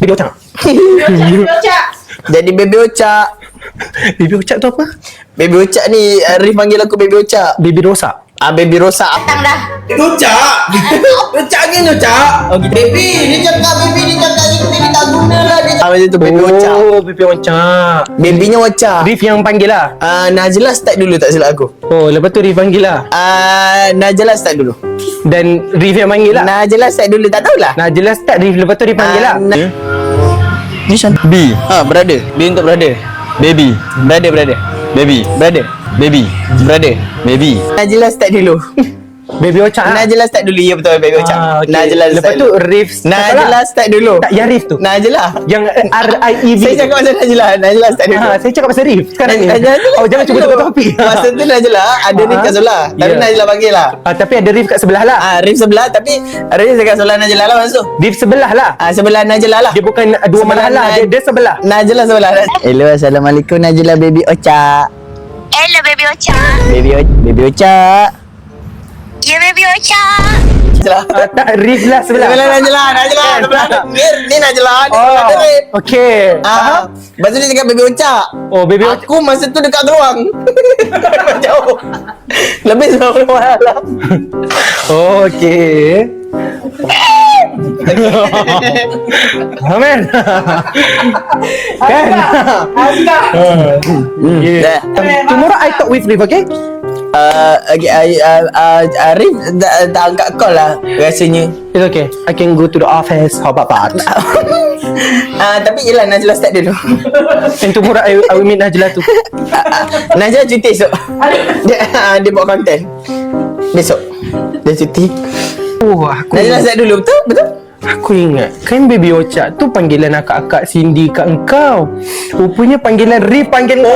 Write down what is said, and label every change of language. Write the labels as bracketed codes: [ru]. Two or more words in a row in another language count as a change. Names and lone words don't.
[ms] Baby Ocak. Jadi Baby Ocak. Baby Ocak tu apa? Baby Ocak ni Arif panggil aku Baby Ocak. Baby Rosa. Baby Rosa. Datang dah. Ocak. Ocak ni Ocak. Oh, baby dia cakap ni tak guna lah dia. Macam tu Baby Ocak. Oh, Baby Ocak. Babynya Ocak. Rif yang panggil lah. Najla start dulu tak silap aku. Oh, lepas tu Rif panggil lah. Najla start dulu. Dan Rif yang panggil lah. Najla start dulu, tak tahulah. Najla start Rif, lepas tu Rif panggil lah. Ni Shan. B. Brother. B untuk brother. Baby. Brother. Baby. Brother. Baby. Brother. Baby. Najla start dulu. Baby Ocak lah. Najla start dulu. Ya betul Baby Ocak. Okay. Najla Lepas start tu dulu. Rif Najla start dulu. Tak, yang Rif tu. Najla. Yang R-I-E-V. Saya cakap pasal Najla. Najla start dulu. Saya cakap pasal Rif sekarang ni. Najla Oh, jangan cuba tukar topik. Masa tu Najla ada Rif kat sebelah. Tapi Ya. Najla panggil lah. Tapi ada Rif kat sebelah lah. Rif sebelah tapi Rif dekat sebelah Najla lah masuk. Rif sebelah lah. Sebelah Najla lah. Dia bukan dua Sebelah malah. Dia sebelah. Najla sebelah. Hello, assalamualaikum Najla Baby Ocak. Hello Baby Ocak. Baby Ocak. Ya Baby Ocak. Najla. Tak, Rif lah sebelah. Sebelah Najla. Sebelah ni Najla. Oh, okey. Lepas tu dia cakap Baby Ocak. Oh, Baby Ocak. Aku masa tu dekat ruang. Jauh. Lebih sebelum malam. Oh, okey. Amen. Kan? Yeah. [en] Tomorrow I talk with Rif, okay? [ms] Arif tak angkat call lah rasanya. [en] It's okay. I can go to the office. How about that? [ms] Tapi yelah Najla start dulu. [en] And tomorrow I will meet Najla tu. [ms] Najla cuti esok. Dia buat konten besok. Dia cuti. Oh, aku Najla start dulu. Betul? Aku ingat kan Baby Ocak tu panggilan akak-akak Cindy kat engkau. Rupanya panggilan Rif panggil kau.